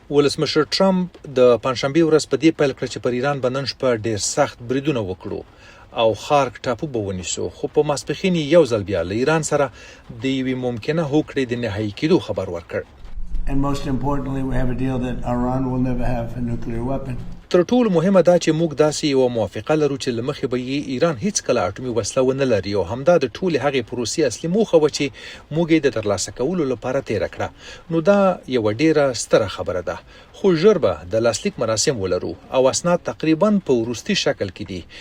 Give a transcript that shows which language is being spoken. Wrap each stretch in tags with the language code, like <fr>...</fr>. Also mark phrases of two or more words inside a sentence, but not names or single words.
<ps>ولسمشر ټرمپ د پنځشنبه ورځ په دې پیل کړ چې پر ایران باندې شپه ډیر سخت بریدونه وکړو او خارک ټاپو به ونیسو، خو په ماسپښین یو ځل بیا له ایران سره د یوې ممکنه هوکړې د نهایي کېدو خبر ورکړ.</ps> <en>And most importantly, we have a deal that Iran will never have a nuclear weapon.</en> <ps>تر ټولو مهمه دا چې موږ داسې یو موافقه لرو چې له مخې به یې ایران هیڅ کله اټومي وسله ونه لري، او همدا د ټولې هغې پروسې اصلي موخه وه چې موږ یې د ترلاسه کولو لپاره تېره کړه. نو دا یوه ډیره ستره خبره ده، خو ژر به د لاسلیک مراسم ولرو او اسناد تقریبا په وروستي شکل کې دي.</ps>